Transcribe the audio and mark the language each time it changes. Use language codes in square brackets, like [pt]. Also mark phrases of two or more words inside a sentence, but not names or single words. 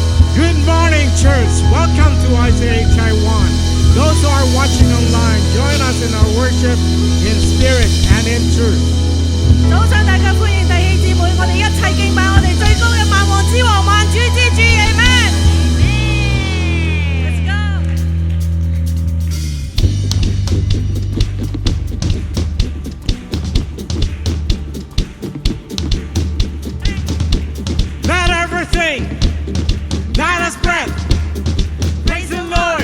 [en] Good morning, church. Welcome to ICAHK 1. Those who are watching online, join us in our worship in spirit and in truth. [yue] 早上大家歡迎弟兄姊妹，我哋一齊敬拜我哋最高嘅萬王之王、萬主之主 ，Amen。 [en] Let's go。 Let everything that has breath praise the Lord.